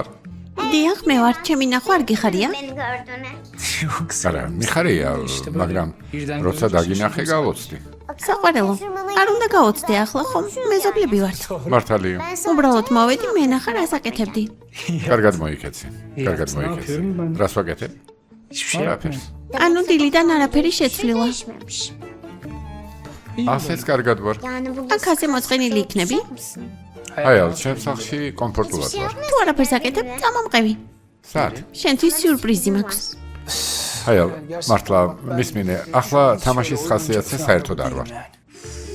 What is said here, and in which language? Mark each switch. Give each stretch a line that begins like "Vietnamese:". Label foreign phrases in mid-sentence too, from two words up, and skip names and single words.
Georgian: დიახ, მე ვარ, ჩემი ნახვა არ გიხარია?
Turkish: Yoksa
Georgian: არა, მიხარია, მაგრამ როცა დაგინახე გავოცდი. საყვარელო, არ უნდა გაოცდე ახლა ხომ? მეზობლები ვართ. მართალია. უბრალოდ მოვედი, მე ნახა რას აკეთებდი. კარგად მოიქეცი. კარგად მოიქეცი.
Turkish: yapıyorum ben?
Georgian: რას ვაკეთებ?
Turkish: hiçbir şey
Georgian: არაფერს. ანუ დილიდან არაფერი შეცვლილა. ასეც კარგად ვარ. აქ ასე მოწყენილი იქნები? ჰაიალა, ჩემს სახლში კომფორტულად ვარ. თუ არაფერს აკეთებ, წამომყევი. სად? შენთვის სიურპრიზი მაქვს. ჰაიალა, მართლა მისმინე, ახლა თამაშის ხასიათზე საერთოდ არ ვარ.